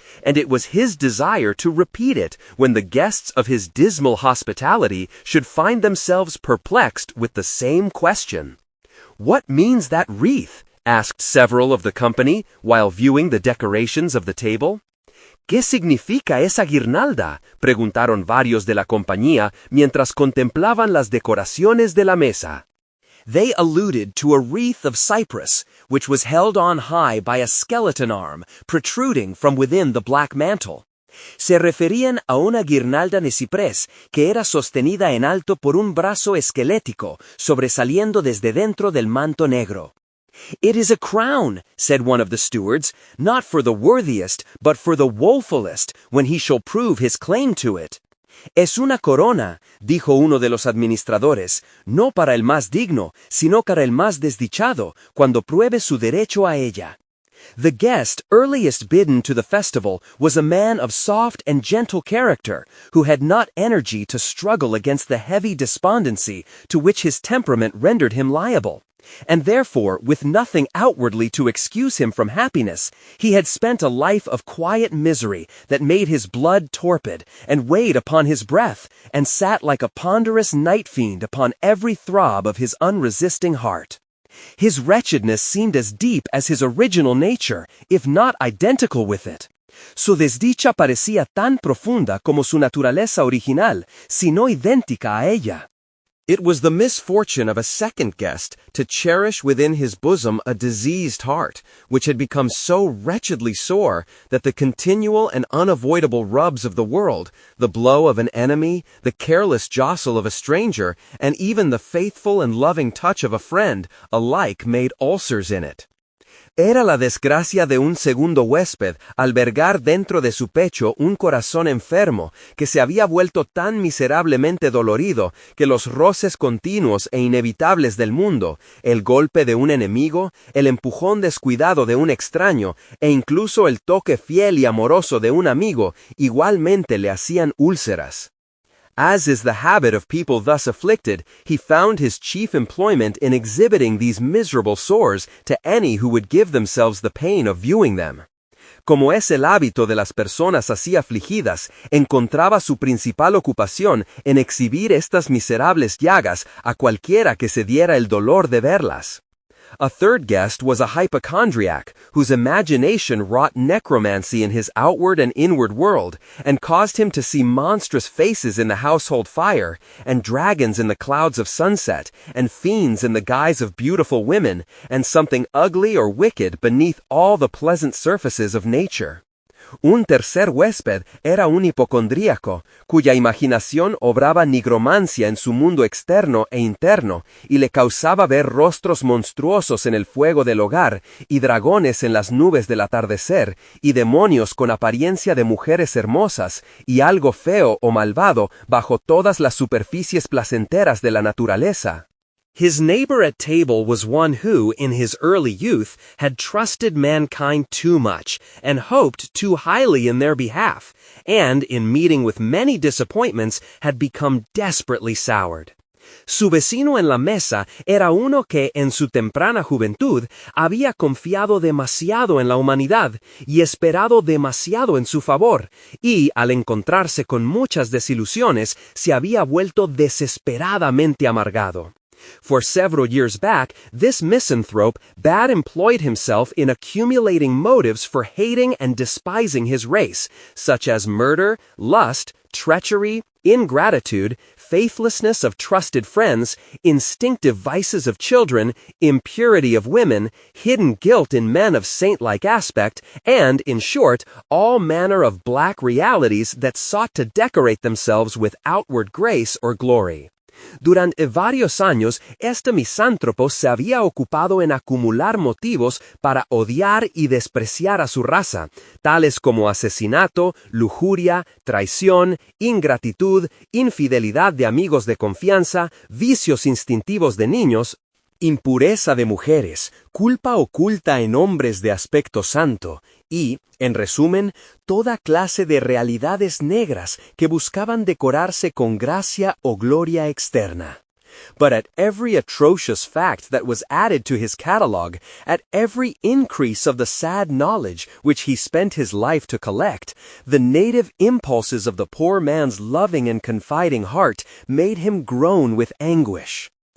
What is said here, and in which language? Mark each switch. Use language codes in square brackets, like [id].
[en] And it was his desire to repeat it when the guests of his dismal hospitality should find themselves perplexed with the same question. "What means that wreath?" asked several of the company while viewing the decorations of the table. [es] ¿Qué significa esa guirnalda?, preguntaron varios de la compañía mientras contemplaban las decoraciones de la mesa. [en] They alluded to a wreath of cypress, which was held on high by a skeleton arm protruding from within the black mantle. [es] Se referían a una guirnalda de ciprés que era sostenida en alto por un brazo esquelético sobresaliendo desde dentro del manto negro. [en] "It is a crown," said one of the stewards, "not for the worthiest, but for the woefulest, when he shall prove his claim to it." [es] Es una corona, dijo uno de los administradores, no para el más digno, sino para el más desdichado, cuando pruebe su derecho a ella. [en] The guest earliest bidden to the festival was a man of soft and gentle character, who had not energy to struggle against the heavy despondency to which his temperament rendered him liable. And therefore, with nothing outwardly to excuse him from happiness, he had spent a life of quiet misery that made his blood torpid, and weighed upon his breath, and sat like a ponderous night fiend upon every throb of his unresisting heart. His wretchedness seemed as deep as his original nature, if not identical with it. [es] Su desdicha parecía tan profunda como su naturaleza original, si no idéntica a ella. [en] It was the misfortune of a second guest to cherish within his bosom a diseased heart, which had become so wretchedly sore that the continual and unavoidable rubs of the world, the blow of an enemy, the careless jostle of a stranger, and even the faithful and loving touch of a friend, alike made ulcers in it. [es] Era la desgracia de un segundo huésped albergar dentro de su pecho un corazón enfermo que se había vuelto tan miserablemente dolorido que los roces continuos e inevitables del mundo, el golpe de un enemigo, el empujón descuidado de un extraño e incluso el toque fiel y amoroso de un amigo igualmente le hacían úlceras. [en] As is the habit of people thus afflicted, he found his chief employment in exhibiting these miserable sores to any who would give themselves the pain of viewing them. [es] Como es el hábito de las personas así afligidas, encontraba su principal ocupación en exhibir estas miserables llagas a cualquiera que se diera el dolor de verlas. [en] A third guest was a hypochondriac, whose imagination wrought necromancy in his outward and inward world, and caused him to see monstrous faces in the household fire, and dragons in the clouds of sunset, and fiends in the guise of beautiful women, and something ugly or wicked beneath all the pleasant surfaces of nature. [es] Un tercer huésped era un hipocondríaco, cuya imaginación obraba nigromancia en su mundo externo e interno, y le causaba ver rostros monstruosos en el fuego del hogar, y dragones en las nubes del atardecer, y demonios con apariencia de mujeres hermosas, y algo feo o malvado bajo todas las superficies placenteras de la naturaleza. [en] His neighbor at table was one who, in his early youth, had trusted mankind too much, and hoped too highly in their behalf, and, in meeting with many disappointments, had become desperately soured. [es] Su vecino en la mesa era uno que, en su temprana juventud, había confiado demasiado en la humanidad y esperado demasiado en su favor, y, al encontrarse con muchas desilusiones, se había vuelto desesperadamente amargado. [en] For several years back, this misanthrope bad employed himself in accumulating motives for hating and despising his race, such as murder, lust, treachery, ingratitude, faithlessness of trusted friends, instinctive vices of children, impurity of women, hidden guilt in men of saint-like aspect, and, in short, all manner of black realities that sought to decorate themselves with outward grace or glory. [es] Durante varios años, este misántropo se había ocupado en acumular motivos para odiar y despreciar a su raza, tales como asesinato, lujuria, traición, ingratitud, infidelidad de amigos de confianza, vicios instintivos de niños, impureza de mujeres, culpa oculta en hombres de aspecto santo, y, en resumen, toda clase de realidades negras que buscaban decorarse con gracia o gloria externa. [en] But at every atrocious fact that was added to his catalogue, at every increase of the sad knowledge which he spent his life to collect, the native impulses of the poor man's loving and confiding heart made him groan with anguish.